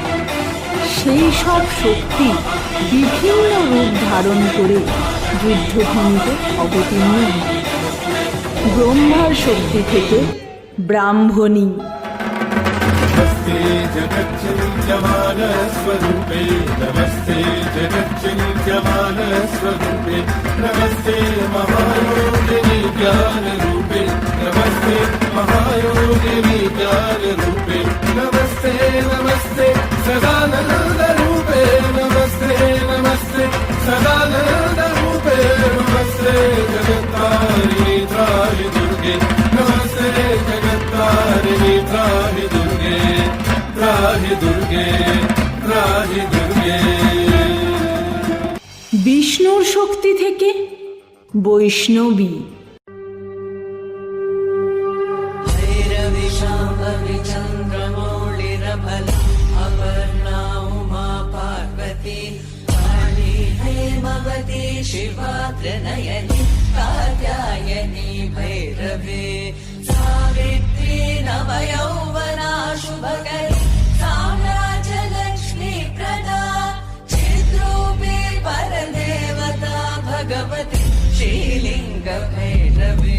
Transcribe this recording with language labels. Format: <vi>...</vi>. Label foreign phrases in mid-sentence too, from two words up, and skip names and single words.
<bn>সেই সব শক্তি বিভিন্ন রূপ ধারণ করে যুদ্ধভূমিতে অবতীর্ণ হয়। ব্রহ্মার শক্তি থেকে ব্রাহ্মণী,</bn> <sa>नमस्ते जगच्चिन्त्यमान स्वरूपे नमस्ते जगच्चिन्त्यमान स्वरूपे नमस्ते महायोगिनी ज्ञान रूपे नमस्ते महायोगिनी ज्ञान रूपे नमस्ते नमस्ते सदानंद रूपे नमस्ते नमस्ते सदानंद रूपे नमस्ते जगत्तारिणी त्राहि दुर्गे नमस्ते जगत्तारिणी त्राहि दुर्गे त्राहि दुर्गे त्राहि दुर्गे।</sa> <bn>বিষ্ণুর শক্তি থেকে বৈষ্ণবী,</bn> <sa>शिवा त्रिनयनी कात्यायनी भैरवे सावित्री नवयौवना शुभकरी साम्राज्यलक्ष्मी प्रदा चिद्रूपी परदेवता भगवती श्रीलिंग भैरवे।</sa>